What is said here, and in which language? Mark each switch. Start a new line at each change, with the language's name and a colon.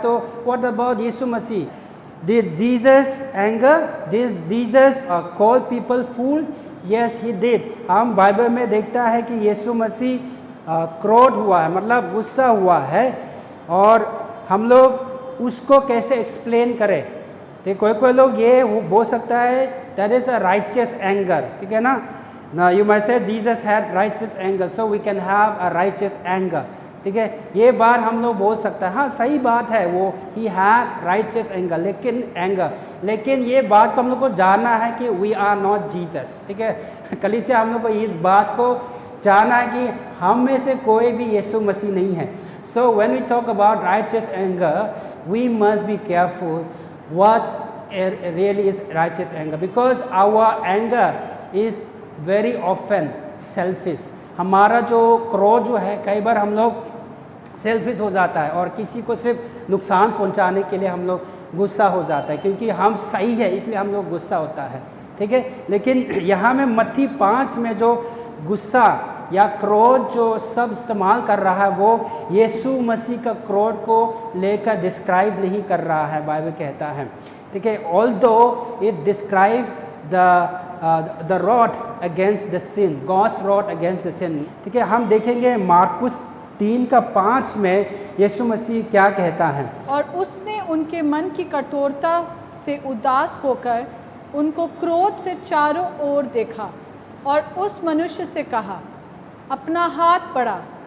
English: तो what about Yeshu Masih, did Jesus anger, did Jesus call people fool? Yes he did.
Hindi: हम Bible में देखता है कि यीशु मसीह क्रोध हुआ है, मतलब गुस्सा हुआ है, और हम लोग उसको कैसे एक्सप्लेन करें। तो कोई लोग ये बोल सकता है
English: that is a righteous anger,
Hindi: ठीक है ना।
English: Now you might say Jesus had righteous anger, so we can have a righteous anger,
Hindi: ठीक है। ये बात हम लोग बोल सकते हैं, हाँ सही बात है, वो
English: he had righteous anger,
Hindi: लेकिन ये बात को हम लोग को जानना है कि
English: we are not Jesus,
Hindi: ठीक है। कल से हम लोग को इस बात को जानना है कि हम में से कोई भी यीशु मसीह नहीं है।
English: So when we talk about righteous anger, we must be careful what really is righteous anger, because our anger is very often selfish।
Hindi: हमारा जो क्रोध जो है कई बार हम लोग सेल्फिश हो जाता है, और किसी को सिर्फ नुकसान पहुंचाने के लिए हम लोग गुस्सा हो जाता है, क्योंकि हम सही है इसलिए हम लोग गुस्सा होता है, ठीक है। लेकिन यहाँ में मत्ती 5 में जो गुस्सा या क्रोध जो सब इस्तेमाल कर रहा है वो यीशु मसीह का क्रोध को लेकर डिस्क्राइब नहीं कर रहा है, बाइबल कहता है, ठीक है।
English: although it describe the wrath against the sin, God's wrath against the sin,
Hindi: ठीक है। हम देखेंगे मार्कुस 3:5 में यीशु मसीह क्या कहता है, और उसने उनके मन की कठोरता से उदास होकर उनको क्रोध से चारों ओर देखा, और उस मनुष्य से कहा, अपना हाथ बढ़ा।